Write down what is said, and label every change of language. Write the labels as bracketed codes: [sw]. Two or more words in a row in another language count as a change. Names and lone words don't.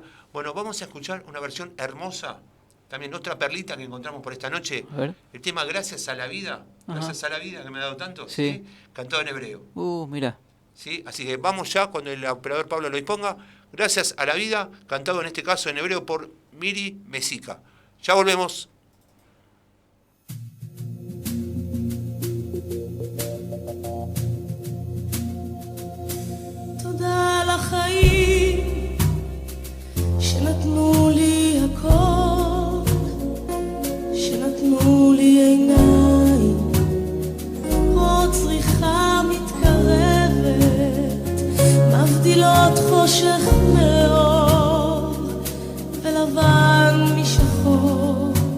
[es] Bueno, vamos a escuchar una versión hermosa, también otra perlita que encontramos por esta noche. A ver. El tema Gracias a la vida, gracias a la vida que me ha dado tanto, Sí. Cantado en hebreo. Mira. ¿Sí? Así que vamos ya cuando el operador Pablo lo disponga. Gracias a la vida, cantado en este caso en hebreo por Miri Mesica. Ya volvemos. [he] תודה על החיים שנתנו לי הכל, שנתנו לי עיניים, עוד צריכה מתקרבת, מבדילות חושך מאור ולבן משחור,